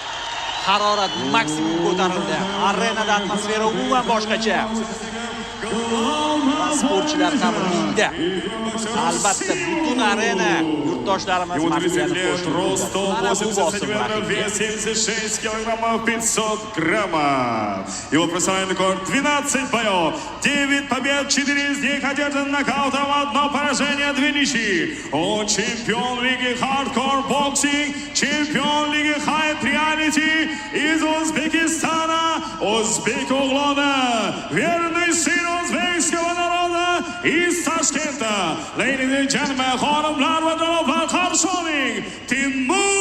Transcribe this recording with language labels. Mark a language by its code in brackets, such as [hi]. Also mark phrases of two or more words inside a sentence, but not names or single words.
[uz] Harorat maksimum ko'tarildi. Arenada atmosfera umuman boshqacha. Sportchilar ham ringda. Albatta butun arena yurtdoshlarimiz [ru] Удовлетворяет рост 180 сантиметров, вес 76 килограммов 500 граммов. Его профессиональный рекорд 12 боев, 9 побед, 4 из них одержан нокаутом, 1 поражение, 2 ничьи. Он чемпион лиги хардкор боксинг, чемпион лиги хайт реалити из Узбекистана. Узбек углона, верный сын узбекского народа из Ташкента. [en] Ladies and gentlemen, [uz] xonimlar va janoblar, qarshi oling, Timur